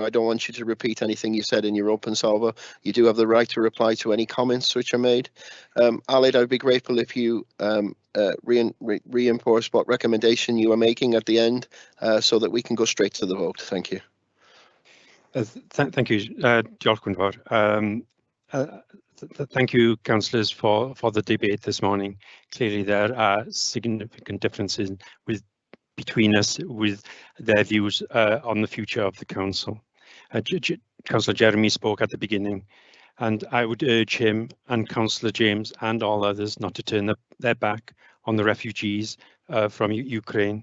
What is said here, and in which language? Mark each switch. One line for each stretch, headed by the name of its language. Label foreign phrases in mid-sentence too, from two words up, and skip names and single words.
English: I don't want you to repeat anything you said in your open salvo. You do have the right to reply to any comments which are made. Alid, I'd be grateful if you reinforce what recommendation you are making at the end, so that we can go straight to the vote. Thank you. Thank you,
Welsh: Diolch yn fawr.
English: Thank you, councillors, for the debate this morning. Clearly, there are significant differences between us with their views on the future of the council. Councillor Jeremy spoke at the beginning, and I would urge him and Councillor James and all others not to turn their back on the refugees from Ukraine.